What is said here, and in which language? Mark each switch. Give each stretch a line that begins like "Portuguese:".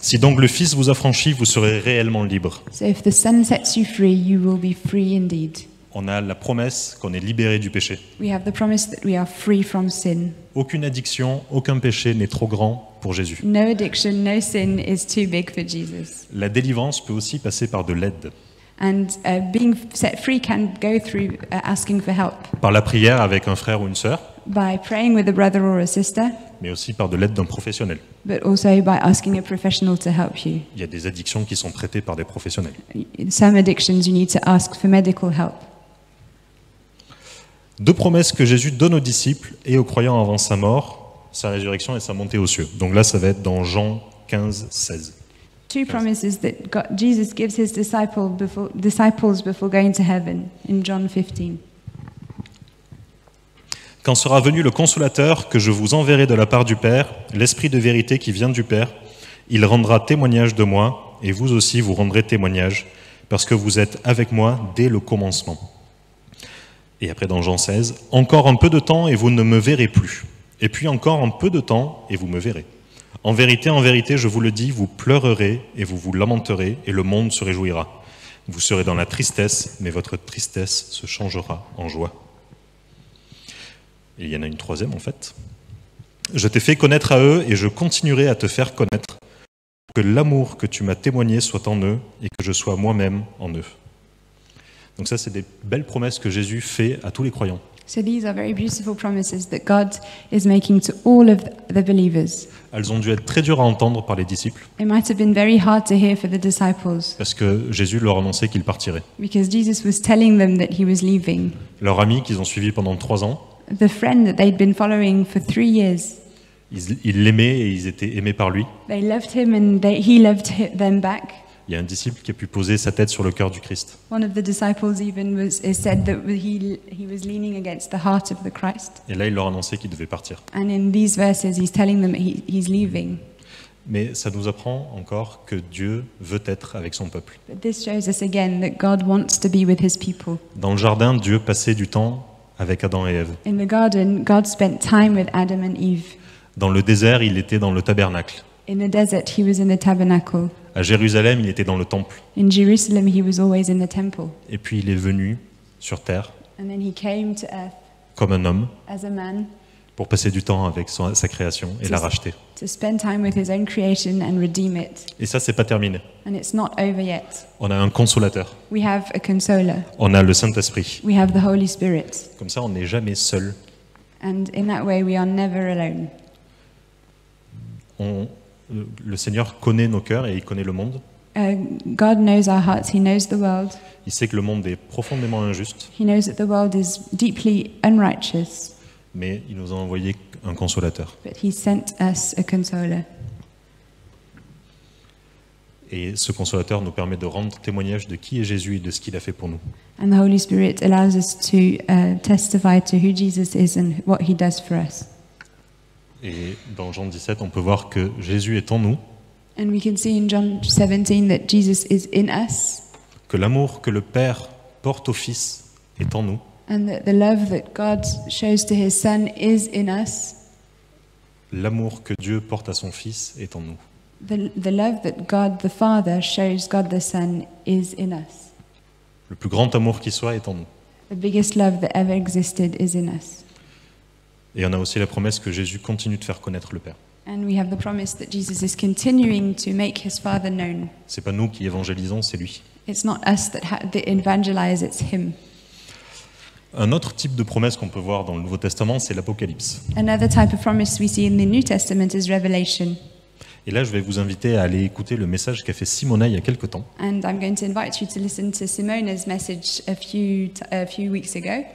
French: Si donc le Fils vous affranchit, vous serez réellement libre.
English: So if the Son sets you free, you will be free indeed.
French: On a la promesse qu'on est libéré du péché.
English: We have the promise that we are free from sin.
French: Aucune addiction, aucun péché n'est trop grand pour Jésus.
English: No addiction, no sin is too big for Jesus.
French: La délivrance peut aussi passer par de l'aide,
English: And being set free can go through asking for help.
French: par la prière avec un frère ou une sœur,
English: by praying with a brother or a sister,
French: mais aussi par de l'aide d'un professionnel.
English: but also by asking a professional to help you.
French: Il y a des addictions qui sont traitées par des professionnels.
English: In some addictions, you need to ask for medical help.
French: 2 promesses que Jésus donne aux disciples et aux croyants avant sa mort, sa résurrection et sa montée aux cieux. Donc là, ça va être dans Jean 15, 16.
English: 2 promises that Jesus gives his disciples before going to heaven in John 15.
French: Quand sera venu le Consolateur que je vous enverrai de la part du Père, l'Esprit de vérité qui vient du Père, il rendra témoignage de moi, et vous aussi vous rendrez témoignage, parce que vous êtes avec moi dès le commencement. Et après dans Jean 16, « Encore un peu de temps et vous ne me verrez plus. Et puis encore un peu de temps et vous me verrez. En vérité, je vous le dis, vous pleurerez et vous vous lamenterez et le monde se réjouira. Vous serez dans la tristesse, mais votre tristesse se changera en joie. » Et il y en a une troisième en fait. « Je t'ai fait connaître à eux et je continuerai à te faire connaître, que l'amour que tu m'as témoigné soit en eux et que je sois moi-même en eux. » Donc ça, c'est des belles promesses que Jésus fait à tous les croyants.
English: So these are very beautiful promises that God is making to all of the believers.
French: Elles ont dû être très dures à entendre par les disciples,
English: It might have been very hard to hear for the disciples
French: parce que Jésus leur annonçait qu'il partirait.
English: because Jesus was telling them that he was leaving.
French: Leur ami qu'ils ont suivi pendant 3 ans,
English: The friend that they'd been following for 3 years,
French: ils l'aimaient et ils étaient aimés par lui.
English: they loved him and he loved them back.
French: Il y a un disciple qui a pu poser sa tête sur le cœur du Christ.
English: One of the disciples even is said that he was leaning against the heart of the Christ.
French: Et là, il leur annonçait qu'il devait partir.
English: And in these verses, he's telling them he's leaving.
French: Mais ça nous apprend encore que Dieu veut être avec son peuple.
English: But this shows us again that God wants to be with his people.
French: Dans le jardin, Dieu passait du temps avec Adam et Ève.
English: In the garden, God spent time with Adam and Eve.
French: Dans le désert, il était dans le tabernacle.
English: In the desert, he was in the tabernacle.
French: À Jérusalem, il était dans le temple.
English: In Jerusalem, he was always in the temple.
French: Et puis il est venu sur terre
English: And then he came to earth
French: comme un homme
English: as a man
French: pour passer du temps avec sa création et la racheter.
English: to spend time with his own creation and redeem it.
French: Et ça, c'est pas terminé.
English: And it's not over yet.
French: On a un consolateur.
English: We have a consoler.
French: On a le Saint-Esprit.
English: We have the Holy Spirit.
French: Comme ça, on n'est jamais seul.
English: And in that way, we are never alone.
French: Le Seigneur connaît nos cœurs et il connaît le monde.
English: God knows our hearts. He knows the world.
French: Il sait que le monde est profondément injuste,
English: He knows that the world is deeply unrighteous.
French: mais il nous a envoyé un consolateur.
English: But he sent us a consoler.
French: Et ce consolateur nous permet de rendre témoignage de qui est Jésus et de ce qu'il a fait pour nous.
English: And the Holy Spirit allows us to testify to who Jesus is and what he does for us.
French: Et dans Jean 17, on peut voir que Jésus est en nous,
English: And we can see in John 17 that Jesus is in us,
French: que l'amour que le Père porte au Fils est en nous,
English: and that the love that God shows to his Son is in us.
French: l'amour que Dieu porte à son Fils est en nous.
English: The love that God the Father shows God the Son is in us.
French: Le plus grand amour qui soit est en nous.
English: The biggest love that ever existed is in us.
French: Et on a aussi la promesse que Jésus continue de faire connaître le Père.
English: And we have the promise that Jesus is continuing to make his Father known.
French: C'est pas nous qui évangélisons, c'est lui.
English: It's not us that evangelize, it's him.
French: Un autre type de promesse qu'on peut voir dans le Nouveau Testament, c'est l'Apocalypse.
English: Another type of promise we see in the New Testament is Revelation.
French: Et là, je vais vous inviter à aller écouter le message qu'a fait Simona il y a quelque temps.
English: And I'm going to invite you to listen to Simona's message a few weeks ago.